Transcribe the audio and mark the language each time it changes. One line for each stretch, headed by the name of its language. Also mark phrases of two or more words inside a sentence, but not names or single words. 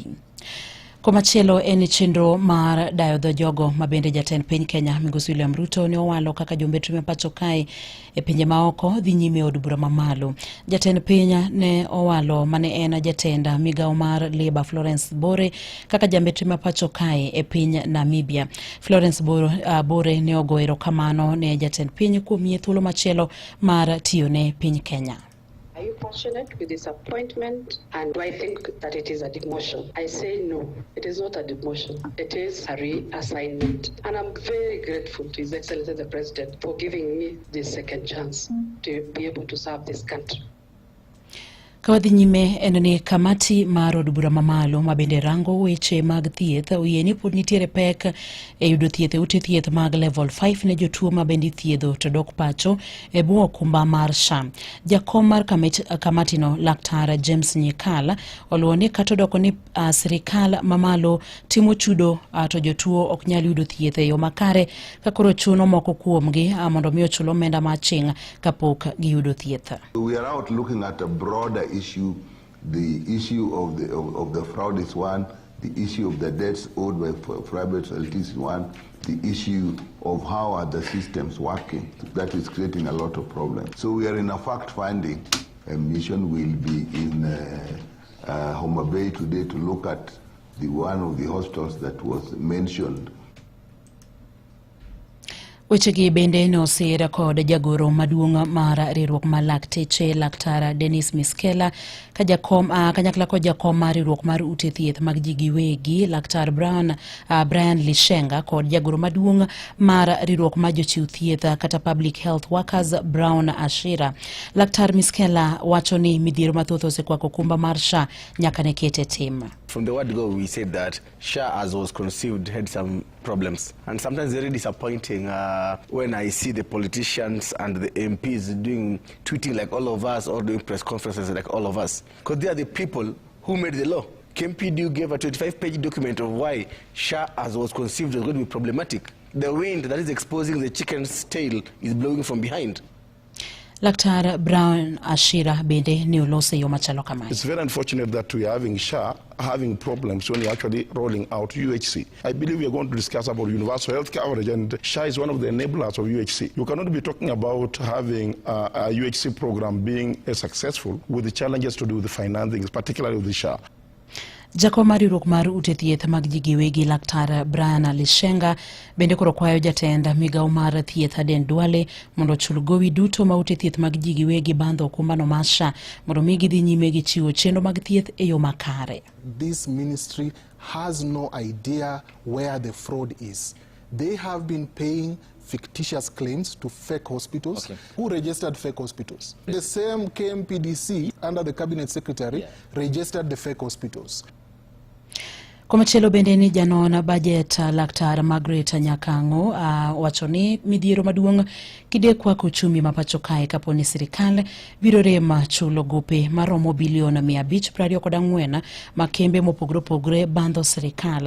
Luo (Kenya and Tanzania): Komachielo en chenro mar dayo dho jogo mabende jatend piny Kenya Migosi William Ruto ne owalo kaka jombetri ma pacho kae e pinje maoko dhi nyime od bura mamalo. Jatend piny ne owalo mane en jatenda migawo mar Labour Florence Bore kaka jombetri ma pacho kae e piny Namibia. Florence Bore ne ogo erokamano ne jatend piny kuom yie thuolo machielo mar tiyo ne piny Kenya.
English: Are you fortunate with this appointment? And do I think that it is a demotion? I say no, it is not a demotion. It is a reassignment. And I'm very grateful to His Excellency the President for giving me this second chance to be able to serve this country.
Luo (Kenya and Tanzania): Kawadhi nyime en ni kamati mar od bura mamalo mabende rango weche mag thieth oyieni pod nitiere pek e yudo thieth e ute thieth mag level 5 ne jotuo mabende thiedho to dok pacho e bwo okumba mar SHA. Jakom mar kamatino Laktar James Nyikala oluoni kata doko ni sirikal mamalo timo chudo to jotuo ok nyal yudo thieth e yo makare ka koro chuno moko kuomgi mondo mi ochul omenda maching kapok giyudo thieth.
English: We are out looking at a broader issue. The issue of the fraud is one, the issue of the debts owed by private entities is one, the issue of how are the systems working. That is creating a lot of problems. So we are in a fact-finding mission. We'll be in Homa Bay today to look at one of the hospitals that was mentioned.
Luo (Kenya and Tanzania): Wechegi bende no sira kod jagoro maduong' mar riwruok mar lakteche Laktar Dennis Miskela ka jakom kanyakla kod jakom mar riwruok mar ute thieth mag ji giwegi Laktar Brian Lishenga kod jagoro maduong' mar riwruok mar jochiw thieth kata
English: public health workers
Luo (Kenya and Tanzania): Brown Ashira. Laktar Miskela wacho ni midhiero mathoth osekwako kumba mar SHA nyaka ne kete tim.
English: From the word go, we said that SHA, as was conceived, had some problems. And sometimes very disappointing when I see the politicians and the MPs tweeting like all of us or doing press conferences like all of us. Because they are the people who made the law. KMPDU gave a 25-page document of why SHA, as was conceived, was going to be problematic. The wind that is exposing the chicken's tail is blowing from behind.
Luo (Kenya and Tanzania): Laktar Brown Ashira bende ni ulose yo machalo kama.
English: It's very unfortunate that we are having SHA having problems when you're actually rolling out UHC. I believe we are going to discuss about universal health coverage, and SHA is one of the enablers of UHC. You cannot be talking about having a UHC program being successful with the challenges to do with the financing, particularly with the SHA.
Luo (Kenya and Tanzania): Jakom mar riwruok mar ute thieth mag ji giwegi Laktar Brian Alishenga bende koro kwayo jatend migawo mar thieth Aden Duale mondo ochul gowi duto ma ute thieth mag ji giwegi bandho okumbano mar SHA mondo mi gidhi nyime gi chiwo chenro mag thieth e yo makare.
English: This ministry has no idea where the fraud is. They have been paying fictitious claims to fake hospitals. Okay. Who registered fake hospitals? The same KMPDC under the cabinet secretary registered the fake hospitals.
Luo (Kenya and Tanzania): Komachielo bende ni janon budget Laktar Margaret Nyakango wacho ni midhiero maduong' kidekwa uchumi mapacho kae kaponi sirikal biro rema chulo gope maromo bilion 524 makembe mopogore opogore bandho sirikal.